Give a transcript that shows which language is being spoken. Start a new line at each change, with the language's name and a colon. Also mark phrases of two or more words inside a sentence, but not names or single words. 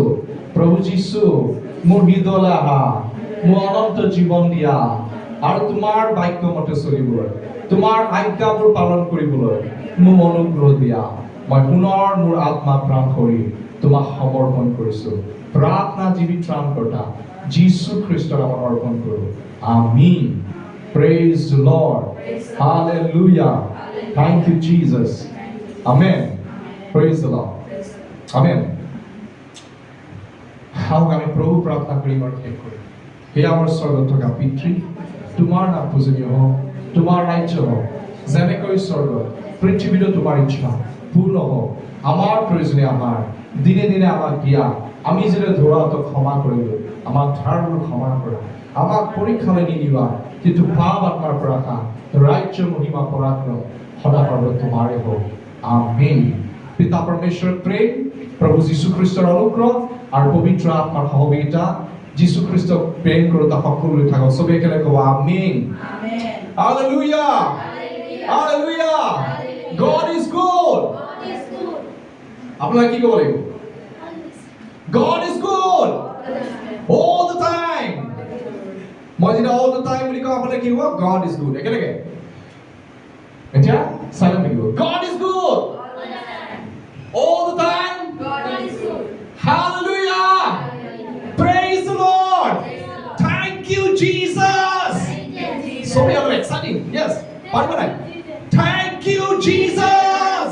Assamese: প্ৰভু যীশু মোৰ হৃদয়লৈ আহা, মোৰ অনন্ত জীৱন দিয়া, আৰু তোমাৰ বাক্য মতে চলিবলৈ, তোমাৰ আজ্ঞাবোৰ পালন কৰিবলৈ মোক অনুগ্ৰহ দিয়া। মই পুনৰ মোৰ আত্মা প্ৰাণ কৰি তোমাক সমৰ্পণ কৰিছো। প্ৰাৰ্থনা জীৱী ত্ৰাণকৰ্তা যীশু খ্ৰীষ্টৰ নামত অৰ্পণ কৰোঁ।
English: আমিন। Praise the Lord. Hallelujah. Thank you, Jesus. Amen. Praise the Lord. Amen.
Assamese: আহক আমি প্ৰভু প্ৰাৰ্থনা কৰিম আৰু শেষ কৰিম। হে আমাৰ স্বৰ্গত থকা পিতৃ, তোমাৰ নাম পূজনীয় হওক, তোমাৰ ৰাজ্য হওক, যেনেকৈ স্বৰ্গত পৃথিৱীতো তোমাৰ ইচ্ছা পূৰ্ণ হওক। আমাৰ প্ৰয়োজনীয় আহাৰ দিনে দিনে আমাক দিয়া, আমি যেনে ধৰাতক ক্ষমা কৰিলো, আমাক ধাৰবোৰ ক্ষমা কৰা। আমাক পৰীক্ষালৈ নিদিবা, কিন্তু পাপ আত্মাৰ পৰা ৰাজ্য মহিমা পৰাক্ৰম সদাসৰ্বত তোমাৰে হওক। আমেন। পিতা পৰমেশ্বৰৰ প্ৰেম, প্ৰভু যীশু খ্ৰীষ্টৰ অনুগ্ৰহ আৰু পবিত্ৰ আত্মাৰ সহযোগিতা যীশু খ্ৰীষ্টক প্ৰেম কৰোঁতা সকলোলৈ থাকক। চবে একেলগে ক'ব আমেন। Hallelujah.
English: Hallelujah. God is good.
Assamese: আপোনালোকে কি ক'ব লাগিব?
English: God is good all the time.
Assamese: মই যেতিয়া
English: all the time
Assamese: বুলি কওঁ আপোনাৰ কি হ'ব?
English: God is good.
Assamese: একেলগে এতিয়া চাইলেণ্ট থাকিব।
English: God is good all the time. Hallelujah. Praise the Lord. Thank you, Jesus. So we are exciting. Yes. Thank you, Jesus.